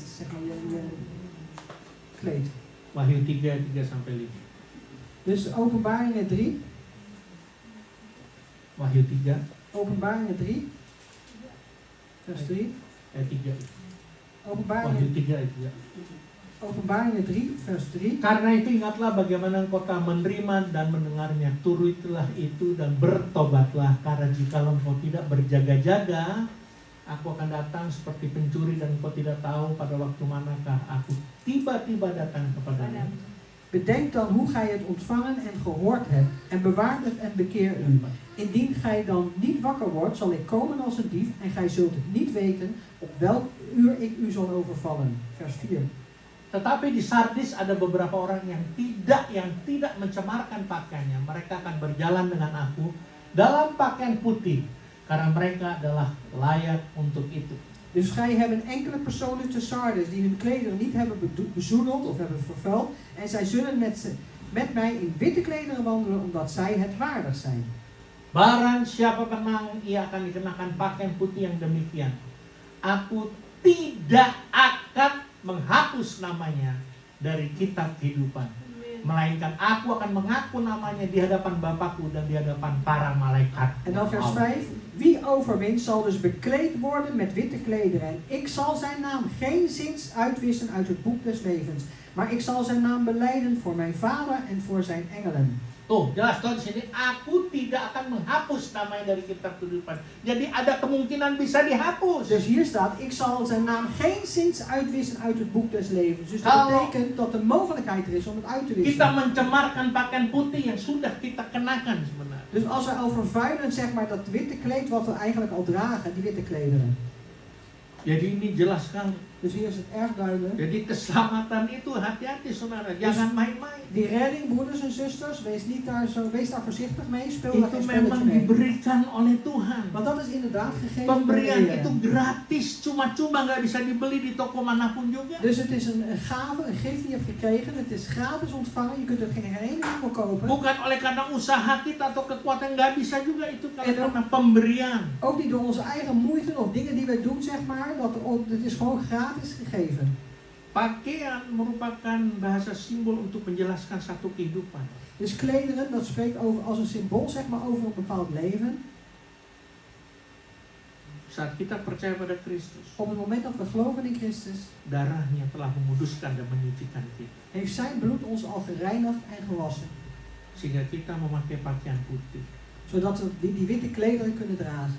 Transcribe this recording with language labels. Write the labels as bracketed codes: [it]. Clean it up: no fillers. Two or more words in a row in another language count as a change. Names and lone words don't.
[nl] Zeg maar, je kleed. [id] Wahyu 3 sampai 5. [nl] Dus Openbaringen 3. [id] Wahyu 3 [nl] Openbaringen 3. Vers 3. [id] ayat 3. [nl] Openbaringen, [id] Wahyu 3 ayat 3. [nl] Openbaringen 3, vers 3. [id] Karena itu ingatlah bagaimana engkau telah menerima dan mendengarnya, turutilah itu dan bertobatlah, karena jikalau engkau tidak berjaga-jaga, aku akan datang seperti pencuri dan engkau tidak tahu pada waktu manakah aku tiba-tiba datang kepadamu. [nl] Bedenk dan hoe gij het ontvangen en gehoord hebt, en bewaart het en bekeer u. Indien gij dan niet wakker wordt, zal ik komen als een dief, en gij zult het niet weten op welk uur ik u zal overvallen. Vers 4. [id] Tetapi di Sardis ada beberapa orang yang tidak mencemarkan pakaiannya. Mereka akan berjalan dengan aku dalam pakaian putih, karena mereka adalah layak untuk itu. [nl] Dus gij hebben enkele personen te Sardes die hun klederen niet hebben bezoedeld of hebben vervuild, en zij zullen met mij in witte klederen wandelen, omdat zij het waardig zijn. [id] Barang siapa menang, ia akan dikenakan pakaian putih yang demikian. Aku tidak akan menghapus namanya dari kitab kehidupan, melainkan aku akan mengaku namanya di hadapan Bapakku dan di hadapan para malaikat. [nl] En dan vers 5. Wie overwint zal dus bekleed worden met witte klederen. En ik zal zijn naam geenszins uitwissen uit het boek des levens. Maar ik zal zijn naam belijden voor mijn Vader en voor zijn engelen. [id] Tuh, jelas tuh di sini, aku tidak akan menghapus namanya dari kitab kehidupan. Jadi ada kemungkinan bisa dihapus. [nl] Dus hier staat, ik zal zijn naam geenszins uitwissen uit het boek des levens. Dus dat betekent dat de mogelijkheid er is om het uit te [id] Kita [nl] wissen. [id] mencemarkan pakaian putih yang sudah kita kenakan sebenarnya. [nl] Dus als we al vervuilen, zeg maar, dat witte kleed wat we eigenlijk al dragen, die witte klederen. [id] Jadi ini jelas sekali. [nl] Dus hier is het erg duidelijk. [id] Jadi keselamatan itu hati-hati saudara, jangan main-main. [nl] Die redding, broeders en zusters, wees daar voorzichtig mee, speel daar [id] Itu [nl] geen spelletje [id] memang [nl] mee. [id] diberikan oleh Tuhan. [nl] Want dat is inderdaad gegeven door de [id] Pemberian [nl] Heer. [id] itu gratis, cuma-cuma, nggak bisa dibeli di toko manapun juga. [nl] Dus het is een gave, een gift die je hebt gekregen. Het is gratis ontvangen. Je kunt er geen ene winkel kopen. [id] Bukan oleh karena usaha kita atau kekuatan, nggak bisa juga itu [nl] En [id] karena pemberian. [nl] Ook niet door onze eigen moeite of dingen die wij doen, zeg maar. Het is gewoon gratis gegeven. [id] Pakaian merupakan bahasa simbol untuk menjelaskan satu kehidupan. [nl] Dus klederen, dat spreekt over, als een symbool, zeg maar, over een bepaald leven. [id] Saat kita percaya pada Kristus, [nl] Op het moment dat we geloven in Christus, [id] darahnya telah menguduskan dan menyucikan kita. [nl] heeft zijn bloed ons al gereinigd en gewassen. [id] Sehingga kita memakai pakaian putih. [nl] Zodat we die witte klederen kunnen dragen.